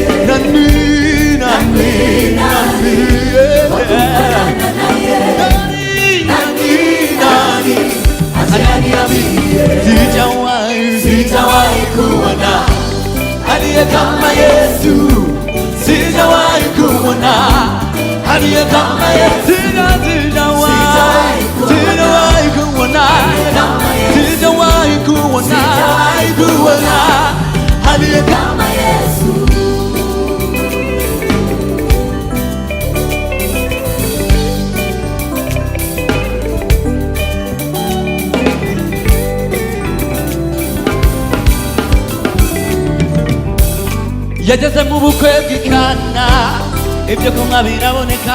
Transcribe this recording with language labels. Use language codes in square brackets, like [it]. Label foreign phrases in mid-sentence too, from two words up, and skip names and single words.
[sw] Nani sijawahi kuona aliye kama Yesu, sijawahi kuona aliye kama Yesu, sijawahi kuona aliye kama Yesu. [rw] Yageze mu bukwe bw'Ikana, ibyo kunywa biraboneka.